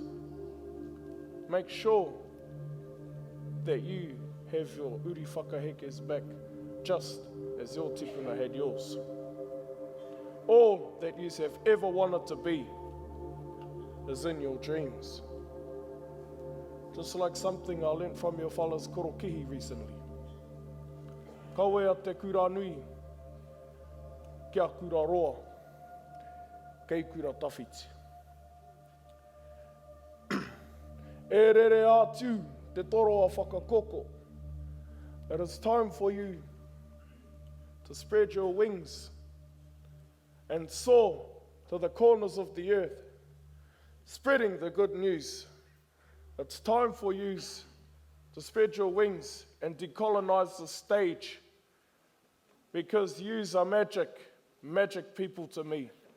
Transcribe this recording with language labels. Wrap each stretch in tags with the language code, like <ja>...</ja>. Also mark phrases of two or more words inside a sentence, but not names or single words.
<en>Make sure that you have your</en> <mi>uri whakahekes</mi> <en>back just as your tipuna had yours. All that you have ever wanted to be is in your dreams. Just like something I learnt from your fellas Korokihi recently.</en> <mi>Kawea te kura nui, kia kura roa, kei kura tawhiti. E rere atu te toro a whakakoko.</mi> <en>It is time for you to spread your wings and soar to the corners of the earth, spreading the good news. It's time for you to spread your wings and decolonize the stage, because yous are magic people to me.</en>